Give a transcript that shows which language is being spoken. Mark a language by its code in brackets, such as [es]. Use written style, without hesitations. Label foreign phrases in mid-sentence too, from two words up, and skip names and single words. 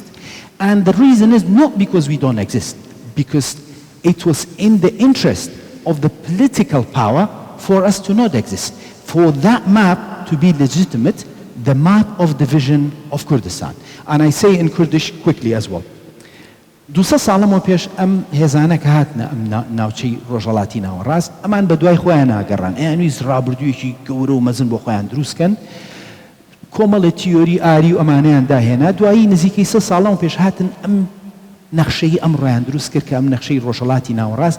[en] And the reason is not because we don't exist, because it was in the interest of the political power for us to not exist. For that map to be legitimate, the map of division of Kurdistan. And I say in Kurdish quickly as well. [ckb] دوسە ساڵەمەوە پێش ئەم هێزانە کە هاتنە ئەم ناوچەی ڕۆژهەڵاتی ناوەڕاست ئەمان بە دوای خۆیان ناگەڕان ئەیانویست ڕابردوویەکی گەورە و مەزن بۆ خۆیان دروستکەن کۆمەڵی تیۆری ئاری و ئەمانەیان داهێنا دوایی نزیکەی 3 ساڵەمەوە پێش هاتن ئەم نەخشەی ئەم ڕۆیان دروست کرد کە ئەم نەخشەی ڕۆژهەڵاتی ناوەڕاست